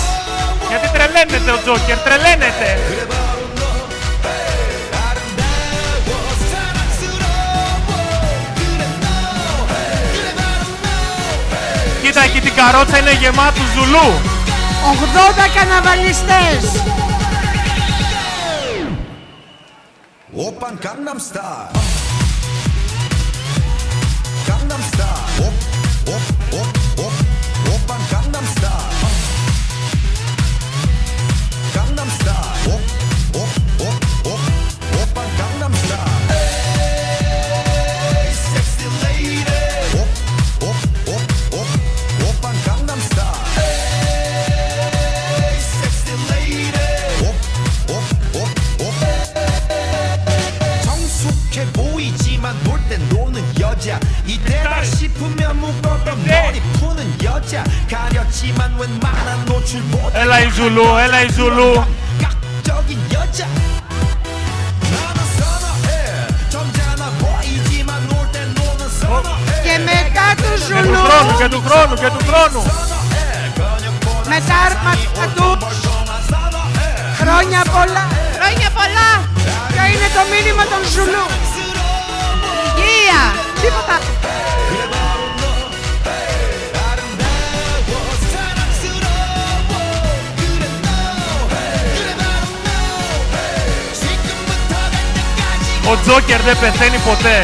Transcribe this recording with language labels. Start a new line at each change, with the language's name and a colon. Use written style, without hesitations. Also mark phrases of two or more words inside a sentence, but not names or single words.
Greek: Γιατί τρελαίνεται ο Τζόκερ, τρελαίνεται. Κοίτα εκεί την καρότσα είναι γεμάτη Ζουλού. 80 καρναβαλιστές.
English: Open Gangnam Style. Gangnam Style. Open Gangnam Style. Gangnam Style. Open Gangnam Style. Hey, sexy lady. Open Gangnam Style. Hey, sexy lady.
Korean: 정숙해 보이지만 놀 땐 노는 여자 이때다 싶으면 묶었던 머리 푸는 여자 가렸지만 웬만한 노출 못
Greek: Έλα η Ζουλού.
Korean: 각적인 여자 나는 선어해 점잖아 보이지만 놀 땐 노는 선어해
Greek: Και μετά του Ζουλού. Και του χρόνου. Με τα άρματα τους. Χρόνια πολλά. Χρόνια πολλά. Ποιο είναι το μήνυμα των Ζουλού? Υγεία. Τίποτα. Ο Τζόκερ δεν πεθαίνει ποτέ.